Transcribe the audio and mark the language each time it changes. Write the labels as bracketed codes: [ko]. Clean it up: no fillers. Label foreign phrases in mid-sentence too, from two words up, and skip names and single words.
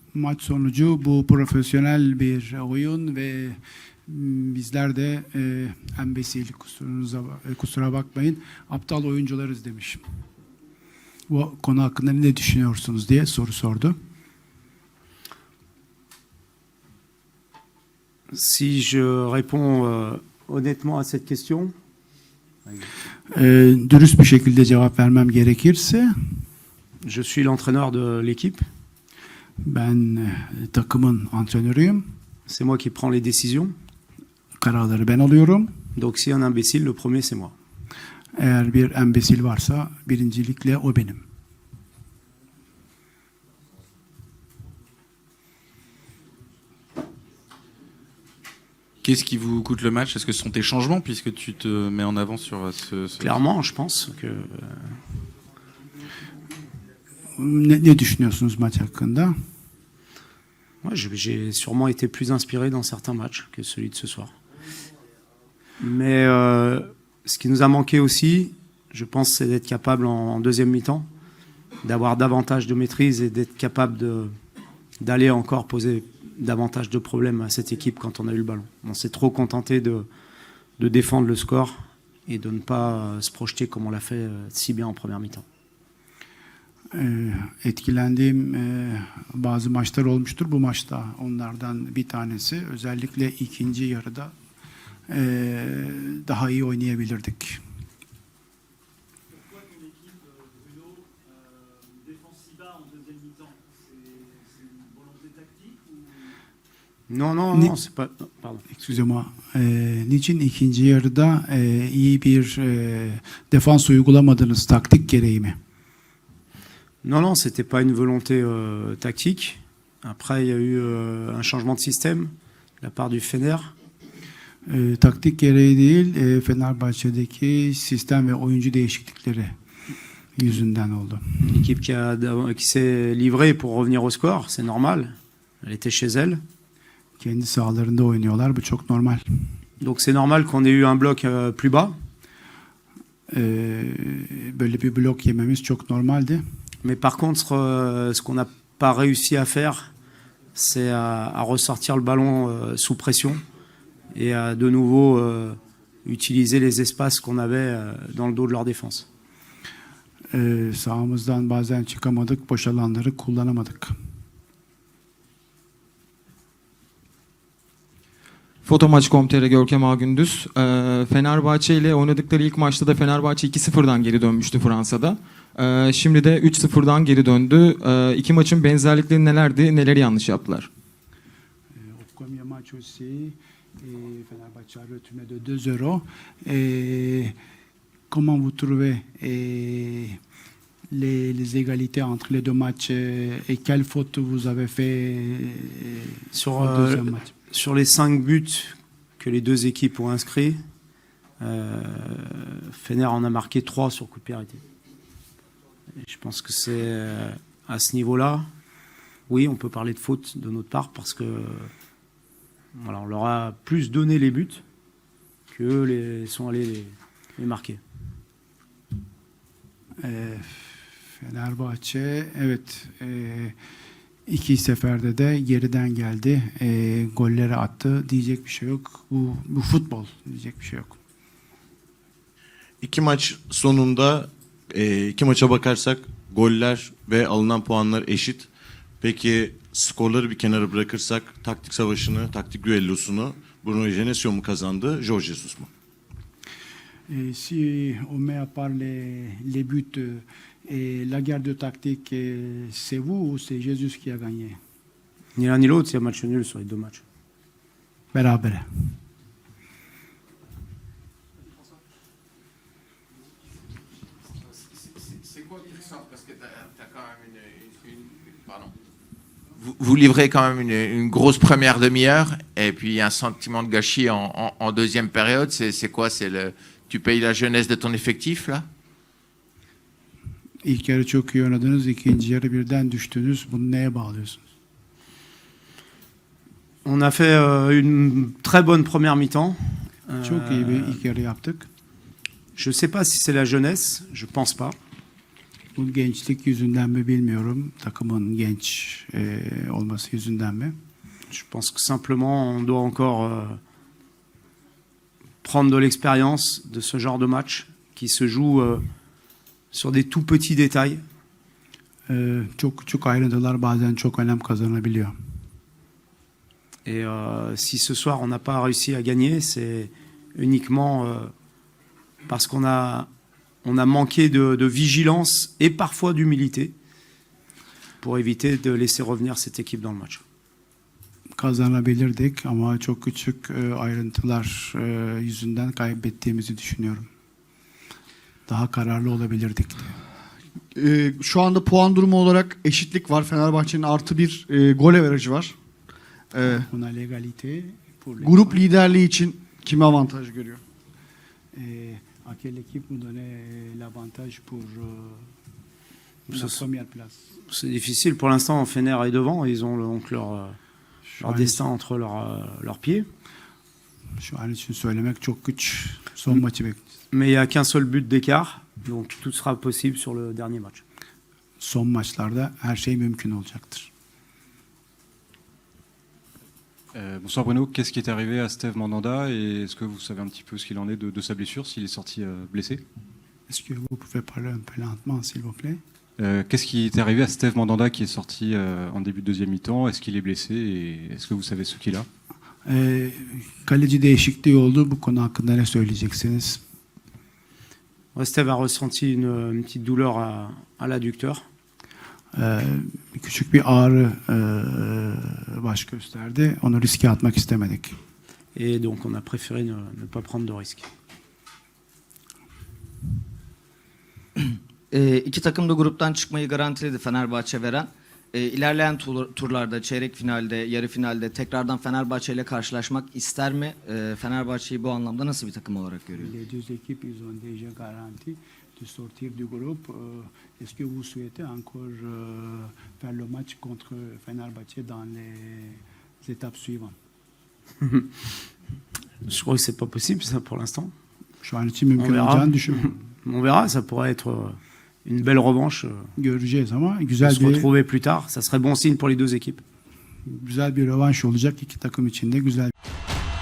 [tr] maç sonucu bu profesyonel bir oyun ve bizler de embesilik kusura bakmayın aptal oyuncularız demiş. Bu konu hakkında ne düşünüyorsunuz diye soru sordu. [fr] Si je réponds honnêtement à cette question. [tr] Dürüst bir şekilde cevap vermem gerekirse, [fr] je suis l'entraîneur de l'équipe. [tr] Ben takımın antrenörüyüm. [fr] C'est moi qui prends les décisions. [tr] Kararları ben alıyorum. [fr] Donc s'il y a un imbécile, le premier c'est moi. [tr] Eğer bir embesil varsa birincilikle o benim. [fr] Qu'est-ce qui vous coûte le match? Est-ce que ce sont tes changements, puisque tu te mets en avant sur ce... Clairement, je pense que... [tr] Ne düşünüyorsunuz maç hakkında? [fr] Ouais, j'ai sûrement été plus inspiré dans certains matchs que celui de ce soir. Mais ce qui nous a manqué aussi, je pense, c'est d'être capable en deuxième mi-temps, d'avoir davantage de maîtrise et d'être capable d'aller encore poser davantage de problèmes à cette équipe quand on a eu le ballon. On s'est trop contenté de défendre le score et de ne pas se projeter comme on l'a fait si bien en première mi-temps. [tr] Etkilendiğim bazı maçlar olmuştur. Bu maçta onlardan bir tanesi. Özellikle ikinci yarıda daha iyi oynayabilirdik. [fr] Non, c'est pas... Pardon. Excusez-moi. [tr] Niçin ikinci yarıda iyi bir defans uygulamadınız taktik gereği mi? [fr] Non, c'était pas une volonté tactique. Après, il y a eu un changement de système de la part du Fener. [tr] Taktik gereği değil, Fenerbahçe'deki sistem ve oyuncu değişiklikleri yüzünden oldu. [fr] L'équipe qui s'est livrée pour revenir au score, c'est normal. Elle était chez elle. [tr] Kendi sahalarında oynuyorlar, bu çok normal. [fr] Donc c'est normal qu'on ait eu un bloc plus bas. [tr] Böyle bir blok yememiz çok normaldi. [fr] Mais par contre, ce qu'on n'a pas réussi à faire, c'est à ressortir le ballon sous pression et à de nouveau utiliser les espaces qu'on avait dans le dos de leur défense. [tr] Sahamızdan bazen çıkamadık, boş alanları kullanamadık. Fotomaç.com.tr Görkem Ağgündüz. Fenerbahçe ile oynadıkları ilk maçta da Fenerbahçe 2-0'dan geri dönmüştü Fransa'da. Şimdi de 3-0'dan geri döndü. İki maçın benzerlikleri nelerdi? Neleri yanlış yaptılar? [fr] Au premier match aussi, Fenerbahçe a retourné de 2-0. Comment vous trouvez les égalités entre les deux matchs et quelle faute vous avez fait sur au deuxième match? Sur les 5 buts que les deux équipes ont inscrits, Fener en a marqué 3 sur coup de pied arrêté. Et je pense que c'est à ce niveau-là, oui, on peut parler de faute de notre part parce que voilà, on leur a plus donné les buts que sont allés les marquer. [tr] Fenerbahçe, evet, iki seferde de geriden geldi, golleri attı. Diyecek bir şey yok. Bu futbol, diyecek bir şey yok. İki maç sonunda iki maça bakarsak goller ve alınan puanlar eşit. Peki skorları bir kenara bırakırsak taktik savaşını, taktik düellosunu Bruno Genesio mu kazandı, Jorge Jesus mu? [fr] Si on met à part les buts et la guerre de tactique, c'est vous ou c'est Jesus qui a gagné? Ni l'un ni l'autre, c'est un match nul sur les deux matchs. [tr] Berabere. [fr] Vous livrez quand même une grosse première demi-heure et puis un sentiment de gâchis en deuxième période. C'est quoi? Tu payes la jeunesse de ton effectif là? [tr] İlk yarı çok iyi oynadınız, ikinci yarı birden düştünüz. Bunu neye bağlıyorsunuz? [fr] On a fait une très bonne première mi-temps. [tr] Çok iyi bir ilk yarı yaptık. [fr] Je ne sais pas si c'est la jeunesse, je pense pas. [tr] Bu gençlik yüzünden mi bilmiyorum. Takımın genç olması yüzünden mi? [fr] Je pense que simplement on doit encore prendre de l'expérience de ce genre de match qui se joue sur des tout petits détails. [tr] Çok küçük ayrıntılar bazen çok önem kazanabiliyor. [fr] Et si ce soir on n'a pas réussi à gagner, c'est uniquement parce qu'on a manqué de vigilance et parfois d'humilité pour éviter de laisser revenir cette équipe dans le match. [tr] Kazanabilirdik ama çok küçük ayrıntılar yüzünden kaybettiğimizi düşünüyorum. Daha kararlı olabilirdik diye. Şu anda puan durumu olarak eşitlik var. Fenerbahçe'nin +1 gol averajı var. [fr] On a l'égalité pour les [tr] Grup [fr] points. [tr] liderliği için kimi avantaj görüyor? [fr] À quelle équipe nous donner l'avantage pour la Ce- première place? C'est difficile. Pour l'instant, Fener est devant. Ils ont donc leur [tr] Şu an, [fr] destin entre leurs pieds. [tr] şu an için söylemek çok güç. Son maçı bekliyoruz. [fr] Mais il n'y a qu'un seul but d'écart. Donc tout sera possible sur le dernier match. [tr] Son maçlarda her şey mümkün olacaktır. [fr] Bonsoir Bruno, qu'est-ce qui est arrivé à Steve Mandanda et est-ce que vous savez un petit peu ce qu'il en est de sa blessure, s'il est sorti blessé? Est-ce que vous pouvez parler un peu lentement, s'il vous plaît? Qu'est-ce qui est arrivé à Steve Mandanda qui est sorti en début de deuxième mi-temps? Est-ce qu'il est blessé et est-ce que vous savez ce qu'il a? [tr] Kaleci değişikliği oldu. Bu konu hakkında ne söyleyeceksiniz? [fr] Steve a ressenti une petite douleur à l'adducteur. [tr] Küçük bir ağrı baş gösterdi. Onu riske atmak istemedik. [fr] Et donc on a préféré ne pas prendre de risques. [tr] İki takım da gruptan çıkmayı garantiledi Fenerbahçe veren. İlerleyen turlarda, çeyrek finalde, yarı finalde tekrardan Fenerbahçe ile karşılaşmak ister mi? Fenerbahçe'yi bu anlamda nasıl bir takım olarak görüyor? [fr] Les deux équipes, ils ont déjà garanti de sortir du groupe. Est-ce que vous souhaitez encore faire le match contre Fenerbahçe dans les étapes suivantes? Je crois que c'est pas possible ça pour l'instant. [tr] Şu an için mümkün [fr] On verra. [tr] olacağını düşünüyorum. [fr] On verra, ça pourrait être une belle revanche. [tr] Göreceğiz ama [fr] De [tr] güzel [fr] se [tr] bir [fr] retrouver plus tard, ça serait bon signe pour les deux équipes. [tr] güzel bir rövanş olacak iki takım için de güzel.